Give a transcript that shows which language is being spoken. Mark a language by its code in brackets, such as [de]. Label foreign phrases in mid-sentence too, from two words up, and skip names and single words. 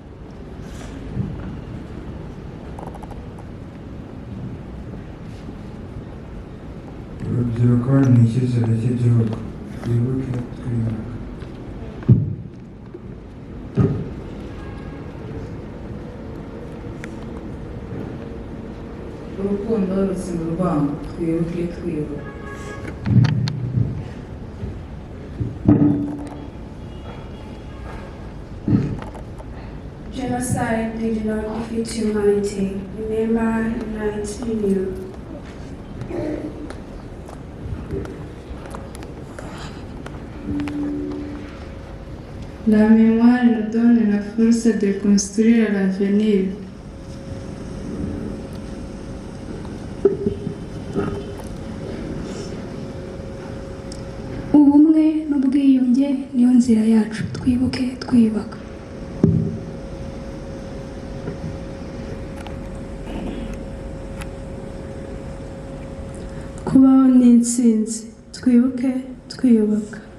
[rw] urubyiruko ni icyizere cy'igihugu, twibuke twiyubaka. urukundo rutsinda urwango, twibuke twiyubaka. [en] Genocide did not defeat humanity. Remember, unite, renew. [fr] La mémoire nous donne la force de construire l'avenir. [rw] Ubumwe n'ubwiyunge niyo nzira yacu, twibuke twiyubaka. Kubaho ni intsinzi, twibuke twiyubaka.